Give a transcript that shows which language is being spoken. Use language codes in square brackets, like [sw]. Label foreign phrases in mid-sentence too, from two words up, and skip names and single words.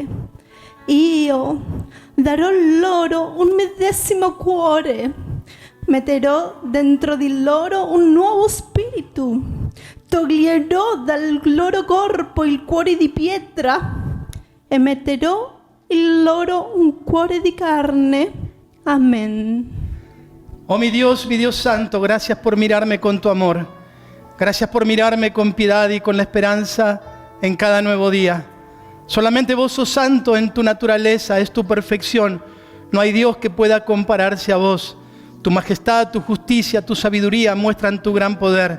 [it] Io darò loro un medesimo cuore, metterò dentro di loro un nuovo spirito, toglierò dal loro corpo il cuore di pietra e metterò in loro un cuore di carne. [es] Amén. Oh mi Dios Santo, gracias por mirarme con tu amor. Gracias por mirarme con piedad y con la esperanza en cada nuevo día. Solamente vos sos santo en tu naturaleza, es tu perfección. No hay Dios que pueda compararse a vos. Tu majestad, tu justicia, tu sabiduría muestran tu gran poder.